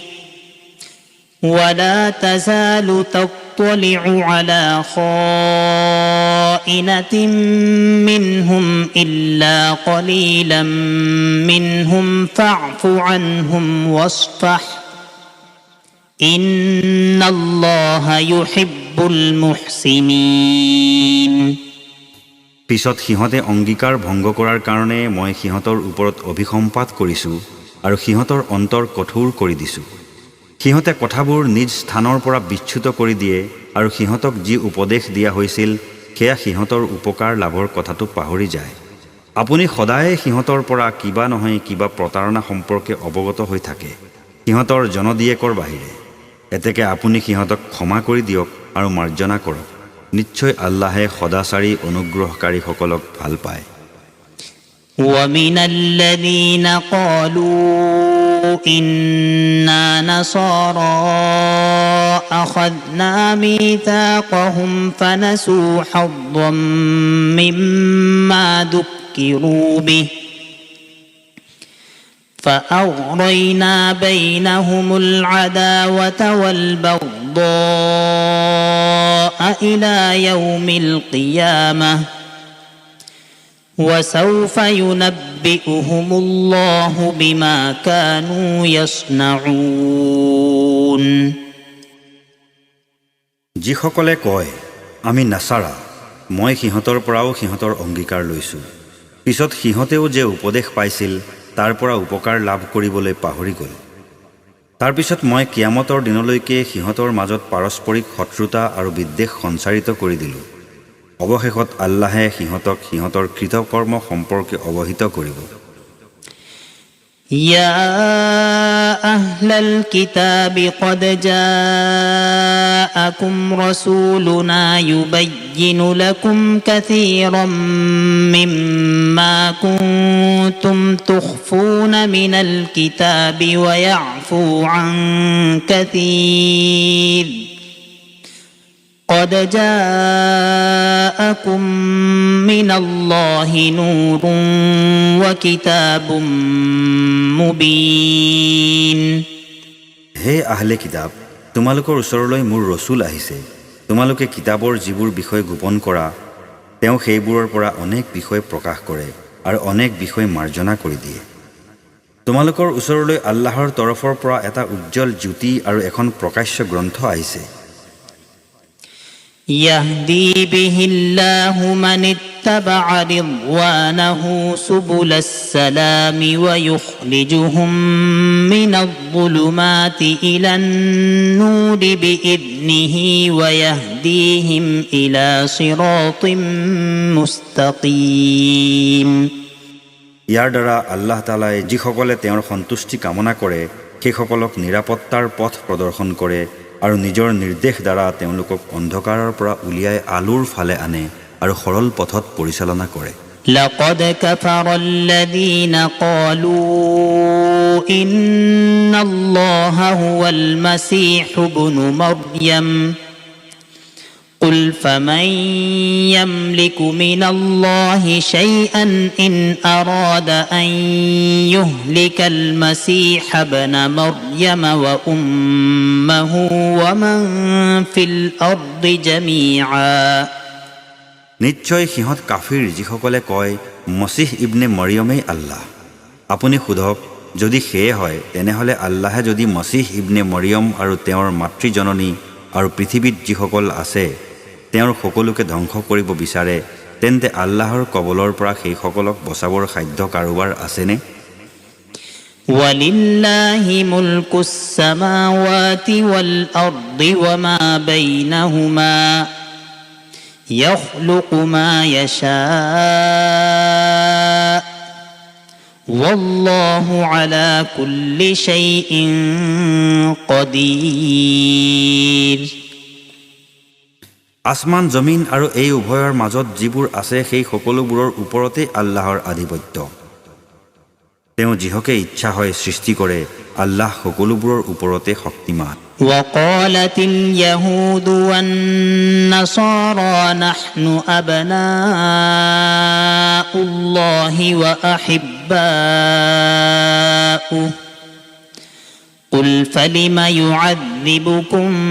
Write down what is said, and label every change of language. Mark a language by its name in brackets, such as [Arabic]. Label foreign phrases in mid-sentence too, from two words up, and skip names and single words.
[Arabic] ولا تزال تطلع على خائنة منهم إلا قليلا منهم فاعف عنهم واصفح إن الله يحب المحسنين [Assamese] পিছত সিহঁতে অংগীকাৰ ভংগ কৰাৰ কাৰণে মই সিহঁতৰ ওপৰত অভিসম্পাত কৰিছোঁ আৰু সিহঁতৰ অন্তৰ কঠোৰ কৰি দিছোঁ। সিহঁতে কথাবোৰ নিজ স্থানৰ পৰা বিচ্যুত কৰি দিয়ে আৰু সিহঁতক যি উপদেশ দিয়া হৈছিল সেয়া সিহঁতৰ উপকাৰ লাভৰ কথাটো পাহৰি যায়। আপুনি সদায় সিহঁতৰ পৰা কিবা নহয় কিবা প্ৰতাৰণা সম্পৰ্কে অৱগত হৈ থাকে, সিহঁতৰ জনদিয়েকৰ বাহিৰে। এতেকে আপুনি সিহঁতক ক্ষমা কৰি দিয়ক আৰু মাৰ্জনা কৰক। নিশ্চয় আল্লাহে সদাচাৰী অনুগ্ৰহকাৰীসকলক ভাল পায়। [Arabic] ومن الذين قالوا إنا نصارى أخذنا ميثاقهم فنسوا حظا مما ذكروا به فأغرينا بينهم العداوة والبغضاء إلى يوم القيامة وسوف ينبئهم الله بما كانوا يصنعون [Assamese] যিসকলে কয় আমি নাছাৰা, মই সিহঁতৰ পৰাও সিহঁতৰ অংগীকাৰ লৈছোঁ, পিছত সিহঁতেও যে উপদেশ পাইছিল তাৰ পৰা উপকাৰ লাভ কৰিবলৈ পাহৰি গ'ল। তাৰপিছত মই কিয়ামতৰ দিনলৈকে সিহঁতৰ মাজত পাৰস্পৰিক শত্ৰুতা আৰু বিদ্বেষ সঞ্চাৰিত কৰি দিলোঁ। অৱশেষত আল্লাহে সিহঁতক সিহঁতৰ কৃতকৰ্ম সম্পৰ্কে অৱহিত কৰিব। [Arabic] يا أهل الكتاب قد جاءكم رسولنا يبين لكم كثيرا مما كنتم تخفون من الكتاب ويعفو عن كثير قد جاءكم من الله نور وكتاب مبين [Assamese] হে [Arabic] أهل الكتاب, [Assamese] তোমালোকৰ ওচৰলৈ মোৰ ৰসুল আহিছে। তোমালোকে কিতাবৰ যিবোৰ বিষয় গোপন কৰা, তেওঁ সেইবোৰৰ পৰা অনেক বিষয় প্ৰকাশ কৰে আৰু অনেক বিষয় মাৰ্জনা কৰি দিয়ে। তোমালোকৰ ওচৰলৈ আল্লাহৰ তৰফৰ পৰা এটা উজ্জ্বল জ্যোতি আৰু এখন প্ৰকাশ্য গ্ৰন্থ আহিছে। [Arabic] يهدي به الله من اتبع رضوانه سبل السلام ويخرجهم من الظلمات إلى النور بإذنه ويهديهم إلى صراط مستقيم [Assamese] ইয়াৰ দ্বাৰা আল্লাহ তাআলাই যিসকলে তেওঁৰ সন্তুষ্টি কামনা কৰে সেইসকলক নিৰাপত্তাৰ পথ প্ৰদৰ্শন কৰে আৰু নিজৰ নিৰ্দেশ দ্বাৰা তেওঁলোকক অন্ধকাৰৰ পৰা উলিয়াই আলোৰ ফালে আনে আৰু সৰল পথত পৰিচালনা কৰে। [Arabic] لقد كفر الذين قالوا إن الله هو المسيح ابن مريم قل فمن يملك من الله شيئا إن أراد أن يهلك المسيح ابن مريم وأمه ومن في الأرض جميعا [Assamese] নিশ্চয় সিহঁত কাফিৰ যিসকলে কয় মছিহ ইবনে মৰিয়মেই আল্লাহ। আপুনি সোধক, যদি সেয়ে হয় তেনেহ'লে আল্লাহে যদি মছিহ ইবনে মৰিয়ম আৰু তেওঁৰ মাতৃজননী আৰু পৃথিৱীত যিসকল আছে তেওঁৰ সকলোকে ধ্বংস কৰিব বিচাৰে, তেন্তে আল্লাহৰ কবলৰ পৰা সেইসকলক বচাবৰ সাধ্য কাৰোবাৰ আছেনে? [Arabic] ولله ملك السماوات والأرض وما بينهما يخلق ما يشاء والله على كل شيء قدير [Assamese] আসমান জমিন আৰু এই উভয়ৰ মাজত যিবোৰ আছে সেই সকলোবোৰৰ ওপৰতে আল্লাহৰ আধিপত্য। তেওঁ যিহকে ইচ্ছা হয় সৃষ্টি কৰে। আল্লাহ সকলোবোৰৰ ওপৰতে শক্তিমান। [Arabic] وقالت اليهود والنصارى نحن أبناء الله وأحباؤه قل فلم يعذبكم